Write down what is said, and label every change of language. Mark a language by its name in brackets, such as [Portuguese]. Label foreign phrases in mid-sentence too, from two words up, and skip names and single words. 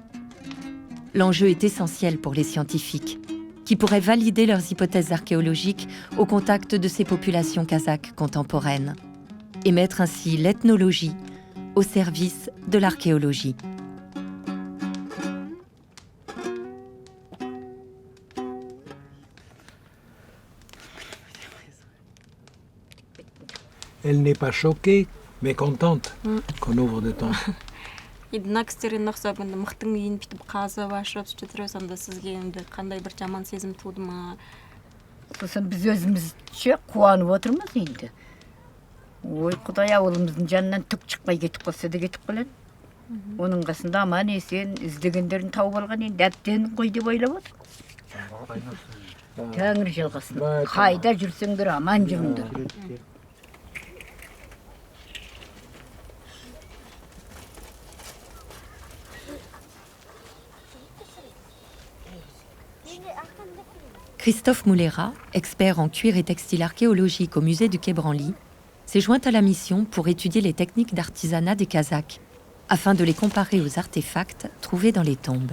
[French] L'enjeu est essentiel pour les scientifiques, qui pourraient valider leurs hypothèses archéologiques au contact de ces populations kazakhes contemporaines, et mettre ainsi l'ethnologie au service de l'archéologie. Elle n'est pas choquée, mais contente qu'on ouvre des tombes. [Kazakh] енді мына кісілерден ұқсап енді мықтың үйін бүйтіп қазып ашып сөйтіп жүресіз, анда сізге енді қандай бір жаман сезім туды ма? Сосын біз өзімізше қуанып отырмыз енді. Ой, Құдай ауылымыздың жанынан түк шықпай кетіп қалса да кетіп қалады. Оның қасында аман есен іздегендерін тауып алған енді әбден қой деп ойлап отыр. Тәңір жалғасын. Қайда жүрсеңдер аман жүріңдер. [French] Christophe Moulera, expert en cuir et textile archéologique au musée du Quai Branly, s'est joint à la mission pour étudier les techniques d'artisanat des Kazakhs, afin de les comparer aux artefacts trouvés dans les tombes.